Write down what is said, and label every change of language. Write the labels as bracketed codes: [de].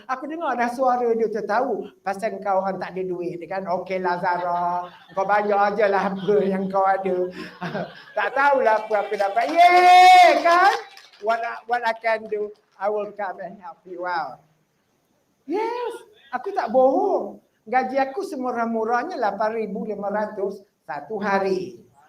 [ms] Aku dengar dah suara dia tahu pasal kau orang tak ada duit. Dia kan, "Okeylah Zara, kau bayar ajalah apa yang kau ada." Tak tahulah apa aku dapat. Yeay, kan? [en] What I can do, I will come and help you out. [ms] Yes, aku tak bohong. Gaji aku semurah-murahnya 8,500 satu hari.